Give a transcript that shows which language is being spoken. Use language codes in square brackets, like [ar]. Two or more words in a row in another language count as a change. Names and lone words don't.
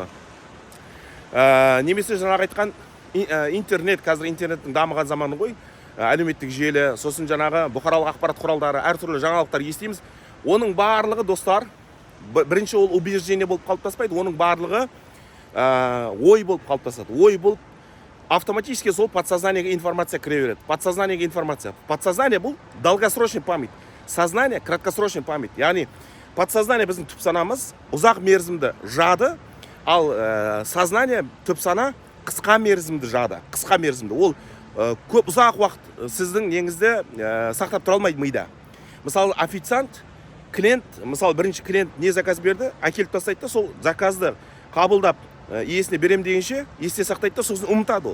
[kk] Немесе жаңағы айтқан интернет, қазір интернеттің дамыған заманы ғой, әлеуметтік желі, сосын жаңағы бұқаралық ақпарат құралдары, әртүрлі жаңалықтар естиміз. Оның барлығы, достар, бірінші ол убеждение болып қалыптаспайды, оның барлығы ой болып қалыптасады. Ой болып автоматически сол подсознаниеге информация кіре береді. Подсознаниеге информация. Подсознание бұл [ru] долгосрочный память. Сознание краткосрочный память. [kk] Яғни подсознание біздің түп санамыз ұзақ мерзімді жады, ал сознание түп сана қысқа мерзімді жады. Қысқа мерзімді. Ол көп ұзақ уақыт сіздің неңізді сақтап тұра алмайды мида. Мысалы, официант, клиент, мысалы бірінші клиент не заказ берді, әкеліп тастайды да, сол заказды қабылдап иесіне берем дегенше есте сақтайды да сосын ұмытады ол.